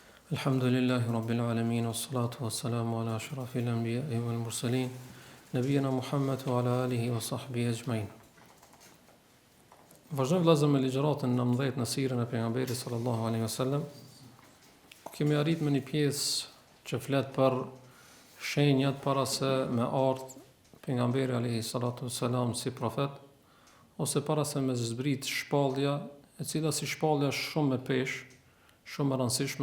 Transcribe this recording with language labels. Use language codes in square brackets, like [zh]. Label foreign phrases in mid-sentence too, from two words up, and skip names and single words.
[ar] الحمد لله رب العالمين والصلاة والسلام على أشرف الأنبياء والمرسلين نبينا محمد وعلى آله وصحبه أجمعين. [sq] Vazhdojmë vëllezër me ligjëratën 19 në sirën e pejgamberit [ar] صلى الله عليه وسلم, [sq] ku kemi arritur me një pjesë që flet për shenjat para se me ardh pejgamberi [ar] عليه الصلاة والسلام [sq] si profet, ose para se me zbrit shpallja, e cila si shpallja shumë me peshë, shumë e rëndësishme.